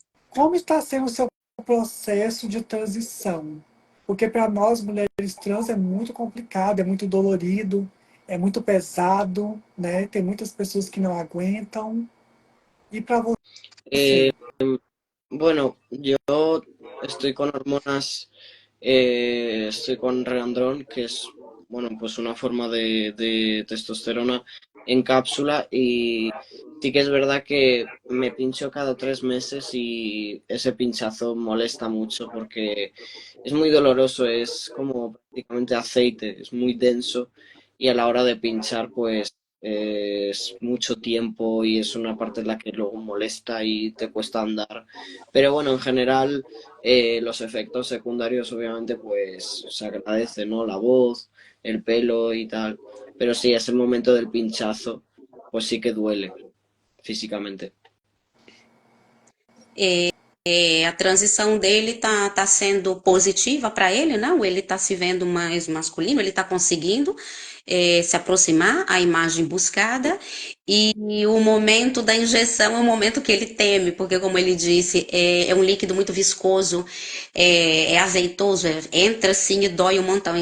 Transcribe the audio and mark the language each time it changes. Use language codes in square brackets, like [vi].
[pt] Como está sendo o seu processo de transição? Porque para nós, mulheres trans, é muito complicado, é muito dolorido, é muito pesado, né? Tem muitas pessoas que não aguentam. E para Eh, você? [es] bueno, yo estoy con hormonas, estoy con Reandrón, que es, bueno, pues una forma de testosterona en cápsula y sí que es verdad que me pincho cada 3 meses y ese pinchazo molesta mucho porque es muy doloroso, es como prácticamente aceite, es muy denso y a la hora de pinchar pues es mucho tiempo y es una parte en la que luego molesta y te cuesta andar. Pero bueno, en general los efectos secundarios obviamente pues se agradece, ¿no? La voz, el pelo y tal. Pero sí, ese momento del pinchazo pues sí que duele físicamente. [pt] A transição dele tá sendo positiva para ele, não? Ele tá se vendo mais masculino, ele tá conseguindo se aproximar à imagem buscada, e o momento da injeção é o momento que ele teme, porque, como ele disse, é um líquido muito viscoso, é azeitoso, entra assim e dói um montão.